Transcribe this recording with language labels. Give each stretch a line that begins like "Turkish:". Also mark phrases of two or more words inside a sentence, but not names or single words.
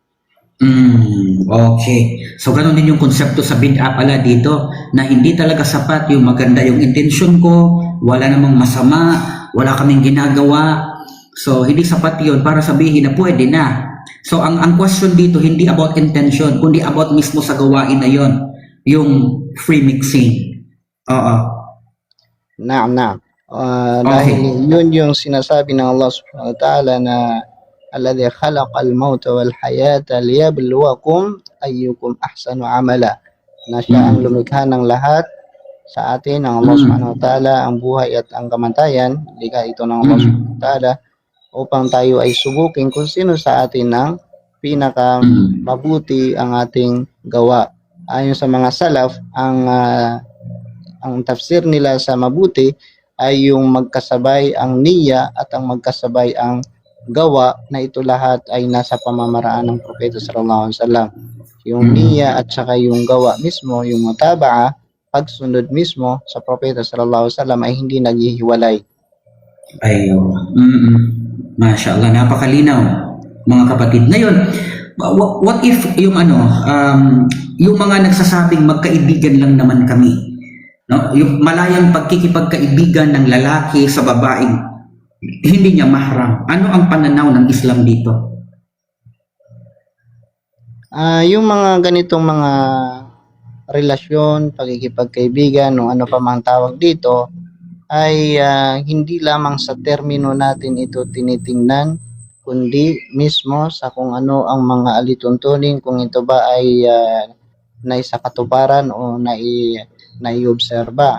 Filipino: Okay. So, ganun din yung konsepto sa bid'ah pala dito, na hindi talaga sapat yung maganda yung intensyon ko, wala namang masama, wala kaming ginagawa. So, hindi sapat yun para sabihin na pwede na. So, ang question dito, hindi about intention, kundi about mismo sa gawain na yon, yung free mixing. Naam. Dahil yun yung sinasabi ng Allah
Arabic: سبحانه وتعالى
Filipino: na
Arabic: الذي خلق الموت والحياة ليبلوكم أيكم أحسن عملا.
Filipino: Na siya ang lumikha ng lahat sa atin, ng Allah
Arabic: سبحانه وتعالى,
Filipino: ang buhay at ang kamatayan, likha ito ng Allah
Arabic: سبحانه وتعالى,
Filipino: upang tayo ay subukin kung sino sa atin ang pinaka mabuti ang ating gawa. Ayon sa mga salaf, ang tafsir nila sa mabuti ay yung magkasabay ang niyya at ang magkasabay ang gawa, na ito lahat ay nasa pamamaraan ng Propeta
Arabic: صلى الله عليه وسلم.
Filipino: Yung niyya at saka yung gawa mismo, yung mutaba'a, pagsunod mismo sa Propeta
Arabic: صلى الله عليه وسلم
Filipino: ay hindi naghihiwalay. Ayun.
Arabic: ما شاء الله,
Filipino: napakalinaw mga kapatid. Ngayon,
English: what if
Filipino: yung yung mga nagsasabing magkaibigan lang naman kami, no? Yung malayang pagkikipagkaibigan ng lalaki sa babaeng hindi niya mahram. Ano ang pananaw ng Islam dito? Yung mga ganitong mga relasyon, pagkikipagkaibigan, o ano pa mang tawag dito, ay hindi lamang sa termino natin ito tinitingnan, kundi mismo sa kung ano ang mga alituntunin, kung ito ba ay naisakatuparan o naiobserba.